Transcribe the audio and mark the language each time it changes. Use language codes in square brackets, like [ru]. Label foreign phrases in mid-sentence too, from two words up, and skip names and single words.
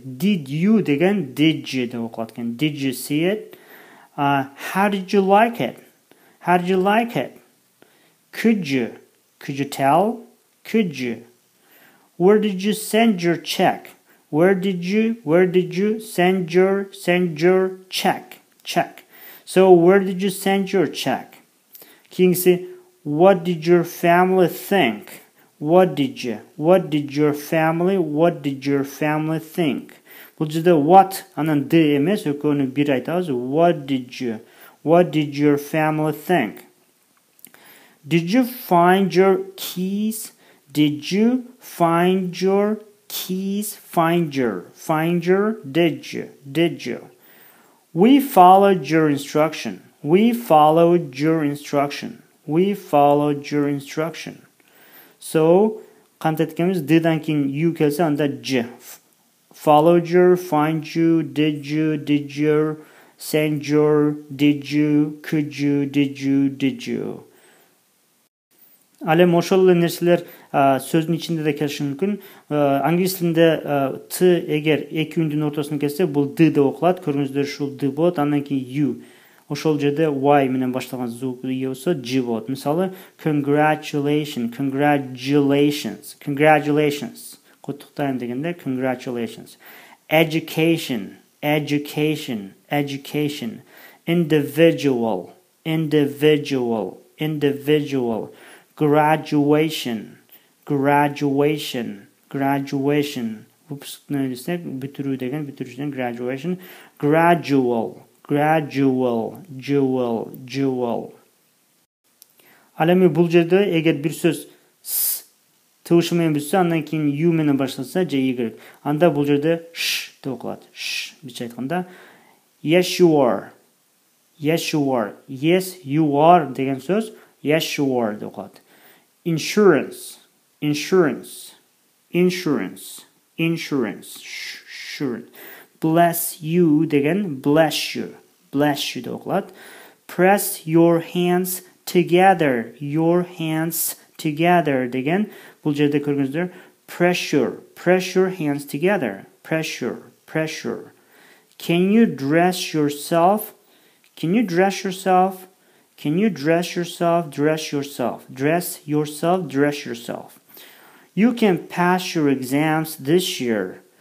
[en] Did you [ky] деген [en] did you [ky] деп окулат экен. [en] Did you see it? How did you like it? How did you like it? Could you? Could you tell? Could you? Where did you send your check? Where did you send your check? Check. So where did you send your check? Kingsi, what did your family think? What did your family think? [ky] Бул жерде what анан d эмес, экөөнү бир айтабыз. [en] What did your family think? Did you find your keys? Did you find your keys? Find your, did you? We followed your instruction. So, [ky] кантип эткенбиз, d'дан кийин you келсе, анда j. [en] Followed your, find you, did your, send your, did you, could you, did you. [ky] Ал эми ошол эле нерселер сөздүн ичинде да келиши мүмкүн. Англис тилинде т эгер эки үндүн ортосуна келсе, бул д деп окулат. Көрүңүздөр, ушул д болот. Андан кийин you. Ошол жерде y менен башталган звук ие болсо j болот. Мисалы, congratulations. Куттуктайм дегенде congratulations. [en] Education. Individual. Graduation. [ky] Выпускной десек, бүтүрүү деген, бүтүрүүчүдөн graduation. [en] Gradual. [ky] Ал эми бул жерде эгер бир сөз с тыбышы менен бүтсө, андан кийин you менен башталса, же y, анда бул жерде ш деп окулат. Ш, биче айтканда, [en] yes you are. Yes you are [ky] деген сөз [en] yes you are [ky] деп окулат. [en] Insurance. Bless you деген bless you [ky] деп окулат. [en] Press your hands together [ky] деген бул жерде көргөнүздөр [en] pressure hands together. Pressure. Can you dress yourself? Dress yourself. You can pass your exams this year.